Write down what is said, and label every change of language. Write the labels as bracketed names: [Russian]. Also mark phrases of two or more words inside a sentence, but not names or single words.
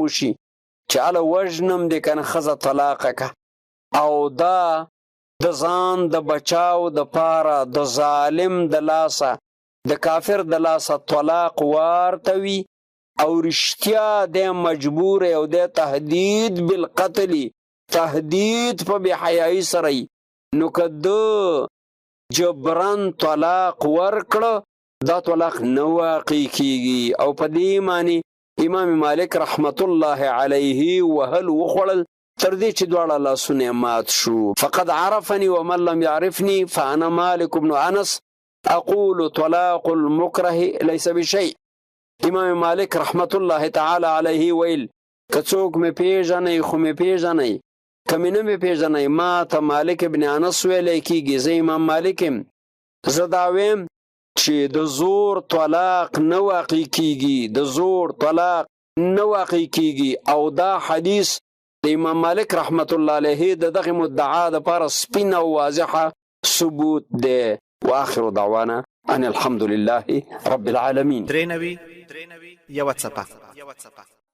[Pashto] وشي چې هله وژنم دې که نه ښځه طلاقه که، او دا د ځان د بچاو دپاره د ظالم د لاسه د کافر د لاسه طلاق وارته وي او رښتیا دی مجبور او دی [Arabic] تهدید بالقتل [Pashto] تهدید په بېحیایي سره وي، نو که ده جبرن طلاق ورکړه دا طلاق نه واقع کیږي. او په دې معنی امام مالک [Arabic] رحمت الله علیه [Pashto] وهل وخوړل تر دې چې دواړه لاسونه مات شو. [Arabic] فقد عرفني ومن لم يعرفني فانا مالك بن انس اقول طلاق المكره ليس بشيء. [Pashto] امام مالک [Arabic] رحمت الله تعالی علیه [Pashto] ویل که څوک مې پیژنئ خو مې پیژنئ، که مې نه مې پیژنئ ما ته مالک ابن انس ویلی کېږي، زه امام مالک یم، زه دا ویم چې د زور طلاق نه واقع کېږي، د زور طلاق نه واقع کېږي. او دا حدیث د امام مالک [Arabic] رحمت الله علیه [Pashto] د دغه مدعا دپاره سپین او واضحه ثبوت دی. [Arabic] واخر دعوانا ان الحمد لله رب العالمین. [Pashto] 93 یوه څپه